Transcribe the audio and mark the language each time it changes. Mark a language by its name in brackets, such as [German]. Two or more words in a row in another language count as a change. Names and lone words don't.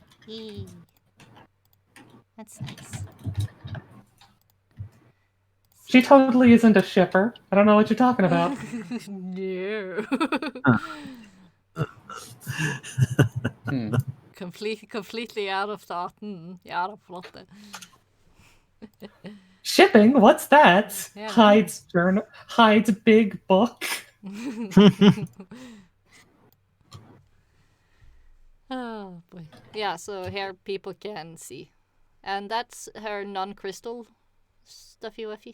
[English] That's nice. She totally isn't a shipper. I don't know what you're talking about. No. Completely out of thought. [Norwegian] Ja, det flotte. [English] Shipping? What's that? Yeah. Hyde's big book. Oh boy. Yeah, so here people can see. And that's her non-crystal stuffy wuffy.